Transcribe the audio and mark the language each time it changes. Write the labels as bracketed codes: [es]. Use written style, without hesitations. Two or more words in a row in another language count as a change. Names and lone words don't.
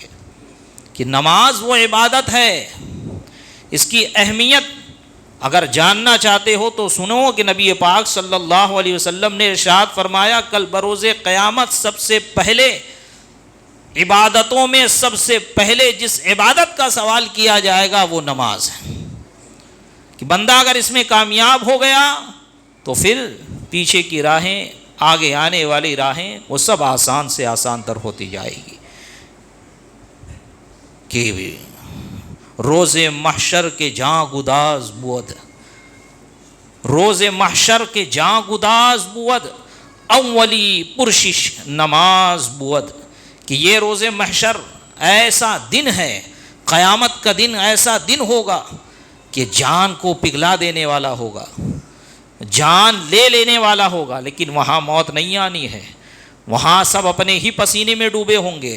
[ur] کہ نماز وہ عبادت ہے، اس کی اہمیت اگر جاننا چاہتے ہو تو سنو کہ نبی پاک [ar] صلی اللہ علیہ وسلم [ur] نے ارشاد فرمایا کل بروز قیامت سب سے پہلے عبادتوں میں سب سے پہلے جس عبادت کا سوال کیا جائے گا وہ نماز ہے، کہ بندہ اگر اس میں کامیاب ہو گیا تو پھر پیچھے کی راہیں، آگے آنے والی راہیں وہ سب آسان سے آسان تر ہوتی جائے گی۔ [fa] کہ روز محشر کے جاں گداز بود، روز محشر کے جاں گداز بود، اولی پرشش نماز بود۔ [ur] کہ یہ روز محشر ایسا دن ہے، قیامت کا دن ایسا دن ہوگا کہ جان کو پگھلا دینے والا ہوگا، جان لے لینے والا ہوگا، لیکن وہاں موت نہیں آنی ہے، وہاں سب اپنے ہی پسینے میں ڈوبے ہوں گے۔